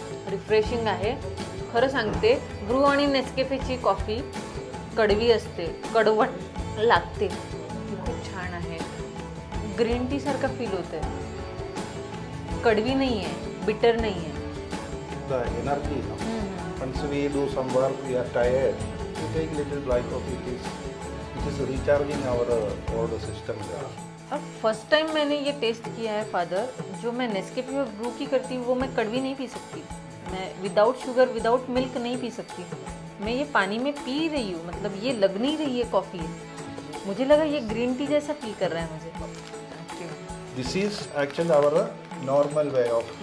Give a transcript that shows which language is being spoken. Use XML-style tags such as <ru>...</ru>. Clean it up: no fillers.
<mr>Refreshing आहे. खरं सांगते, ब्रू आणि नेस्कॅफेची कॉफी कडवी असते, कडवट लागते. खूप छान आहे. ग्रीन टी सारखा फील होत आहे.</mr> <hi>कडवी नहीं है, बिटर नहीं है.</hi> <en>The energy, no? Once we do some work, we are tired. We take little black coffee. It is recharging our all the system there.</en> <hi>अब फर्स्ट टाइम मैंने ये टेस्ट किया है फादर. जो मैं नेस्कैफे में ब्रू की करती हूँ वो मैं कड़वी नहीं पी सकती. मैं विदाउट शुगर विदाउट मिल्क नहीं पी सकती. मैं ये पानी में पी रही हूँ, मतलब ये लग नहीं रही है कॉफ़ी. मुझे लगा ये ग्रीन टी जैसा फील कर रहा है मुझे.</hi> <en>This is actually our normal way of.</en>